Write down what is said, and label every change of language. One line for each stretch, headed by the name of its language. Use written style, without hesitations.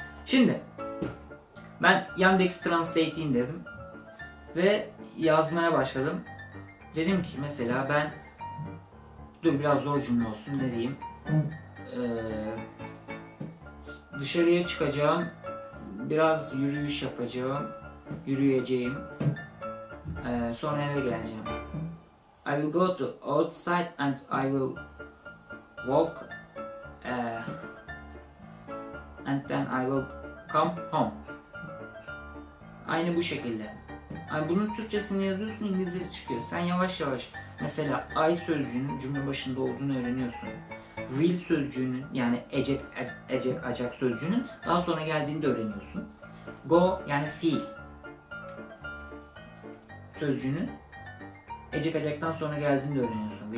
Turkish: Şimdi ben Yandex Translate'i indirdim ve yazmaya başladım. Dedim ki mesela ben biraz zor cümle olsun ne diyeyim. Dışarıya çıkacağım. Biraz yürüyüş yapacağım. Yürüyeceğim. Sonra eve geleceğim.
English: I will go to outside and I will walk and then I will come home.
Turkish: Aynı bu şekilde. Yani bunun Türkçesini yazıyorsun, İngilizce çıkıyor. Sen yavaş yavaş mesela I sözcüğünün cümle başında olduğunu öğreniyorsun. Will sözcüğünün yani ecek, acak sözcüğünün daha sonra geldiğini de öğreniyorsun. Go yani fiil sözcüğünün ecek acaktan sonra geldiğini de öğreniyorsun.